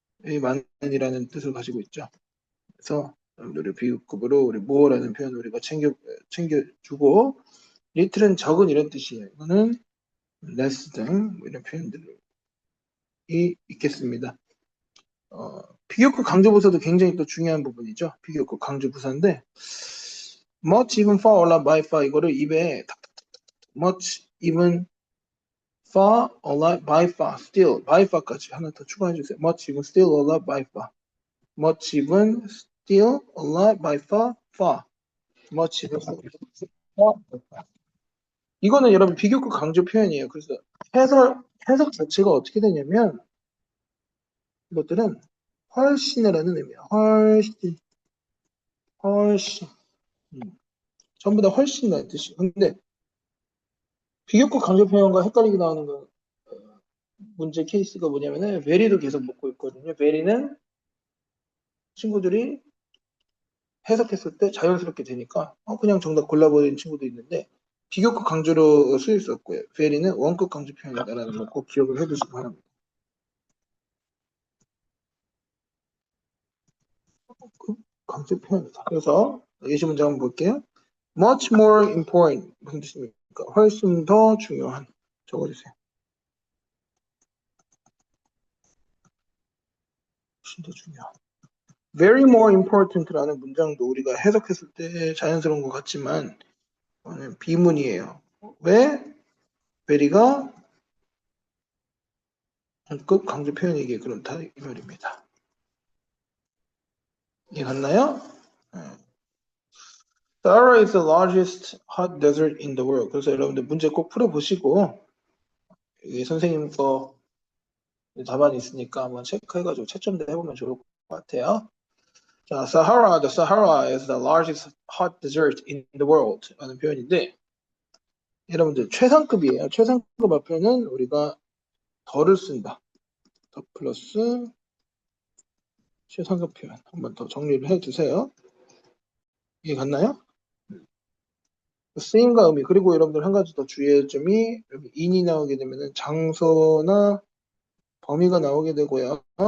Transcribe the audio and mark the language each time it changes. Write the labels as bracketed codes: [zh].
[ko] 많은이라는 뜻을 가지고 있죠. 그래서 여러분들이 비교급으로 우리 more라는 표현을 우리가 챙겨주고 little은 적은 이런 뜻이에요. 이거는 less than 뭐 이런 표현들이 있겠습니다. 비교급 강조부사도 굉장히 또 중요한 부분이죠. 비교급 강조부사인데 much, even, far, a lot, by far 이거를 입에 much, even, far, a lot, by far, still, by far까지 하나 더 추가해 주세요. [en] much, even, still, a lot, by far. much, even, still, a lot, by far, far. much, even, far. [ko] 이거는 여러분 비교급 강조 표현이에요. 그래서 해석 자체가 어떻게 되냐면 이것들은 훨씬이라는 의미야. 훨씬. 전부 다 훨씬이라는 뜻이에요. 근데 비교급 강조 표현과 헷갈리게 나오는 건 문제 케이스가 뭐냐면은 very도 계속 먹고 있거든요. very는 친구들이 해석했을 때 자연스럽게 되니까 그냥 정답 골라버리는 친구도 있는데 비교급 강조로 쓰일 수 없고요. very는 원급 강조 표현이다라는 거 꼭 기억을 해두시기 바랍니다. 강조 표현이다. 그래서 예시 문제 한번 볼게요. [en] much more important [ko] 무슨 뜻입니까? 훨씬 더 중요한 적어주세요. 훨씬 더 중요한. [en] very more important [ko] 라는 문장도 우리가 해석했을 때 자연스러운 것 같지만 비문이에요. 왜? very가 원급 강조 표현이기에 그렇다 이 말입니다. 이해 갔나요? [en] Sahara is the largest hot desert in the world. [ko] 그래서 여러분들 문제 꼭 풀어보시고 여기 선생님 거 답안이 있으니까 한번 체크해가지고 채점도 해보면 좋을 것 같아요. [en] 자, the Sahara is the largest hot desert in the world [ko] 라는 표현인데 여러분들 최상급이에요. 최상급 앞에는 우리가 더를 쓴다. 더 플러스 최상급 표현 한번 더 정리를 해주세요. 이해 갔나요? 쓰임과 의미 그리고 여러분들 한 가지 더 주의할 점이 여기 in이 나오게 되면 장소나 범위가 나오게 되고요.